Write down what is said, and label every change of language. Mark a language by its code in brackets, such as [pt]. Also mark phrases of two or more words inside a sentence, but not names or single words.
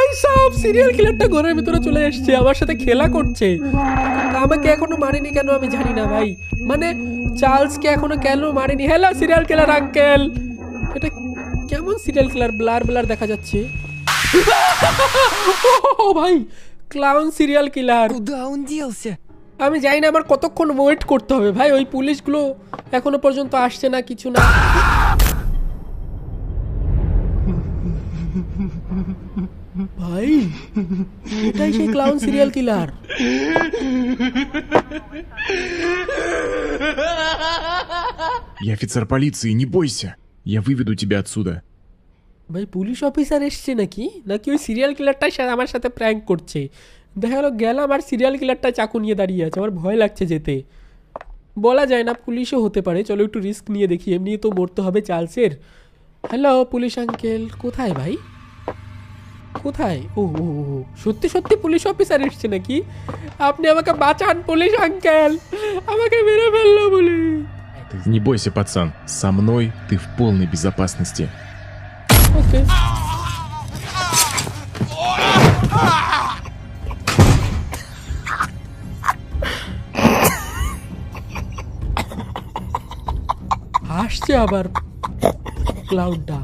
[bn] সব [en] serial killerটা [bn] ঘরের ভিতরে চলে এসছে, আমার সাথে খেলা করছে। আমাকে এখনো মারেনি কেন আমি জানি না ভাই, মানে চার্লসকে এখনো কেন মারেনি? [en] hello serial killer uncle, [bn] এটা কেমন [en] serial killer? [bn] ব্লার ব্লার দেখা যাচ্ছে। ও ভাই [en] clown serial killer. [ru] Куда он делся? [bn] আমি জানি না আমার কতক্ষণ ওয়েট করতে হবে ভাই, ওই পুলিশগুলো এখনো পর্যন্ত আসছে না, কিছু না। ভাই এটাই সেই [en] clown serial killer. [ru] Я офицер полиции, не бойся. Я выведу тебя отсюда. [bn] ভাই [en] police officer [bn] এসছে নাকি নাকি ওই [en] serial killerটাই [bn] আমার সাথে প্র্যাঙ্ক করছে। দেখা গেল গেলাম আর [en] serial killerটা [bn] চাকু নিয়ে দাঁড়িয়ে আছে, আমার ভয় লাগছে যেতে। বলা যায় না, পুলিশও হতে পারে, চলো একটু রিস্ক নিয়ে দেখি, এমনি তো মরতে হবে চার্লসের। [en] hello police uncle, [bn] কোথায় ভাই কোথায়? ও ও ও, সত্যি সত্যি [en] police officer [bn] এসছে নাকি? আপনি আমাকে বাঁচান [en] police uncle, [bn] আমাকে মেরে ফেললো বলে। [ru] Не бойся, пацан. Со мной ты в полной безопасности. [bn] ওকে আসছে আবার ক্লাউডটা।